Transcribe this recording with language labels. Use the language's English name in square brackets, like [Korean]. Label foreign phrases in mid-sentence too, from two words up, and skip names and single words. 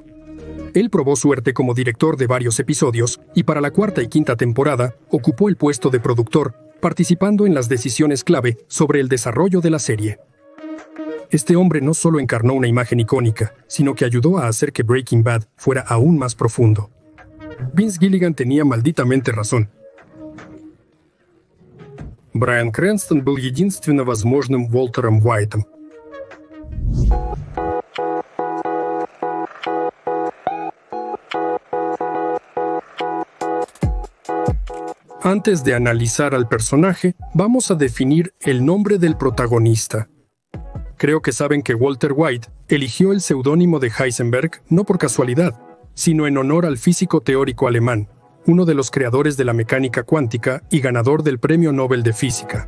[Spanish] Él probó suerte como director de varios episodios y para la 4ª y 5ª temporada ocupó el puesto de productor, participando en las decisiones clave sobre el desarrollo de la serie. Este hombre no solo encarnó una imagen icónica, sino que ayudó a hacer que Breaking Bad fuera aún más profundo. Vince Gilligan tenía malditamente razón. [Russian] Брайан Крэнстон был единственно возможным Уолтером Уайтом. [Spanish] Antes de analizar al personaje, vamos a definir el nombre del protagonista. Creo que saben que Walter White eligió el seudónimo de Heisenberg no por casualidad, sino en honor al físico teórico alemán, uno de los creadores de la mecánica cuántica y ganador del Premio Nobel de Física.